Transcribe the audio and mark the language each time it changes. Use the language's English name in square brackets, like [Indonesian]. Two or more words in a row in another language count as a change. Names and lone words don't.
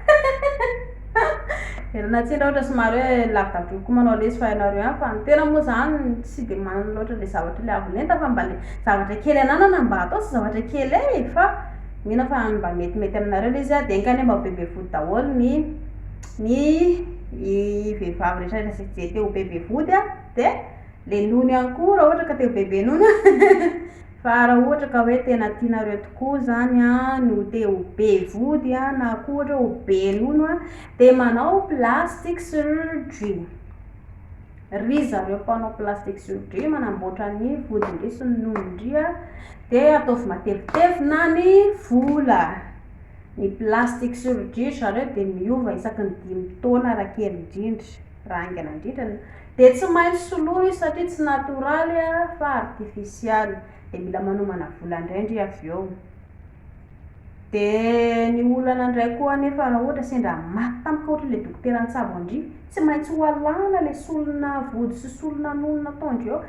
[Malagasy] Erina tsi raha ohatra somary hoe lavidavitra koa manao lesy fahitanareo fa ny tena moa zany tsy dia manana loatra le zavatra le avolenta fa mba le zavatra kely ananana mba atao sy zavatra kely fa mihina fa mba metimety aminareo le izy dia engany mba bebe vody daholo ny vehivavy rehetra zay te ho bebe vody dia le nono ihany koa raha ohatra ka te ho bebe nono. Fa raha ohatra ka hoe tena tianareo tokoa zany no te ho be vody na koa ohatra ho be nono dia manao [English] plastic surgery. [Malagasy] Ry zareo mpanao [English] plastic surgery [Malagasy] manamboatra ny vodindry sy ny nonondry dia ataovy matevitevina ny vola. Ny [English] plastic surgery [Malagasy] zareo dia miova isaky ny 5 taona raha kely indrindra raha aingana indrindra dia tsy maintsy soloina izy satria tsy natoraly fa artifisialy dia mila manomana vola indraindray avy eo. Dia ny olana indray koa nefa raha ohatra sendra maty tampoka ohatra le dokotera nitsabo andry tsy maintsy ho alana le solona vody sy solona nono nataondry eo.